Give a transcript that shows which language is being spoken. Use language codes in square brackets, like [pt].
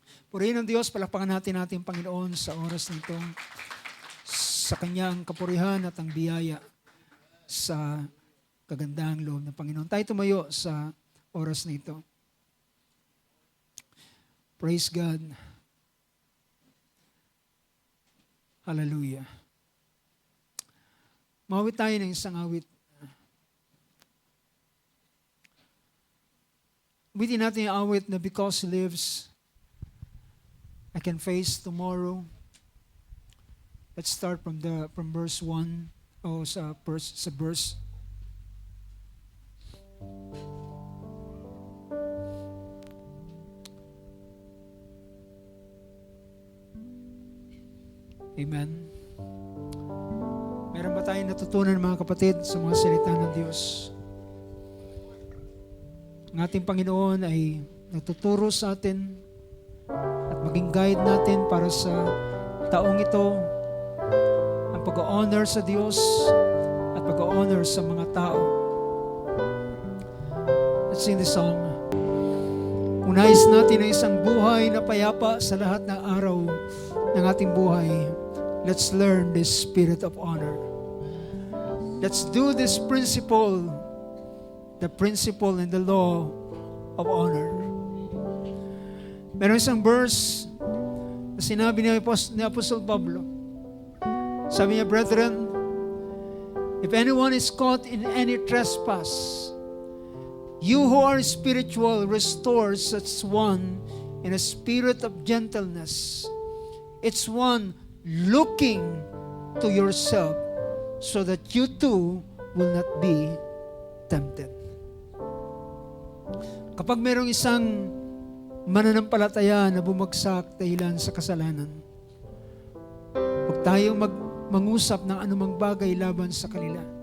[tl] Purihin ng Diyos, palakpakan natin ating Panginoon sa oras nito, sa Kanyang kapurihan at ang biyaya sa kagandahang loob ng Panginoon. Tayo tumayo sa oras na ito. [en] Praise God. Hallelujah. [tl] Mawit tayo ng isang awit. Awitin natin yung awit na [en] because He lives, I can face tomorrow. Let's start from verse 1 [tl] o sa verse. [en] Amen. [tl] Meron ba tayong natutunan, mga kapatid, sa mga salita ng Diyos? Ang ating Panginoon ay nagtuturo sa atin at maging guide natin para sa taong ito, ang pag-honor sa Diyos at pag-honor sa mga tao. [en] Let's sing this song. [tl] Kung nais natin ang isang buhay na payapa sa lahat ng araw ng ating buhay, [en] let's learn this spirit of honor. Let's do this principle, the principle and the law of honor. [tl] Meron isang verse na sinabi ni Apostle Pablo. Sabi niya, [en] brethren, if anyone is caught in any trespass, you who are spiritual, restore such one in a spirit of gentleness. It's one looking to yourself so that you too will not be tempted. [tl] Kapag mayroong isang mananampalataya na bumagsak dahilan sa kasalanan, huwag tayong mangusap ng anumang bagay laban sa kanila.